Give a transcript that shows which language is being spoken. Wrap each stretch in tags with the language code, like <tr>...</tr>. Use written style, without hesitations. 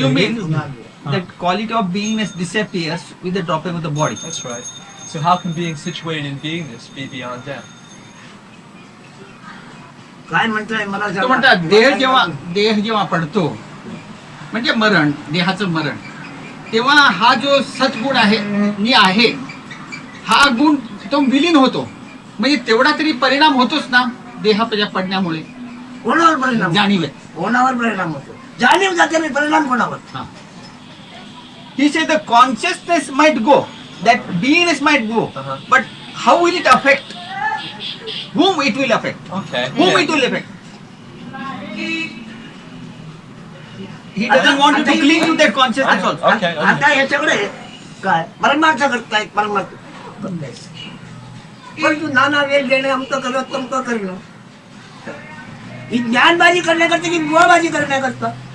<en>you mean that quality of beingness disappears with the dropping of the body? That's right. So how can being situated in beingness be beyond death?</en> <mr>काय म्हणतोय मला तो म्हणतात देह जेव्हा पडतो म्हणजे मरण, देहाचं मरण, तेव्हा हा जो सद्गुण आहे मी आहे हा गुण तो विलीन होतो. म्हणजे तेवढा तरी परिणाम होतोच ना देहाच्या पडण्यामुळे. कोणावर परिणाम? जाणीव कोणावर परिणाम होतो? जाणीव जाते नाही, परिणाम कोणावर?</mr> <en>He said the consciousness might go, that beingness might go, but how will it affect? Whom it will affect? Okay. Whom yeah. it will affect? He doesn't want you to cling to that consciousness also. Okay.</en> <mr>आता हे सगळे काय परमार्थ करतायत, परमार्थ करतायत. पण तू नाना वेळ देणे अमकं करत तमकं करणं ही ज्ञानबाजी करण्याकरता की बुवाबाजी करण्याकरता?</mr>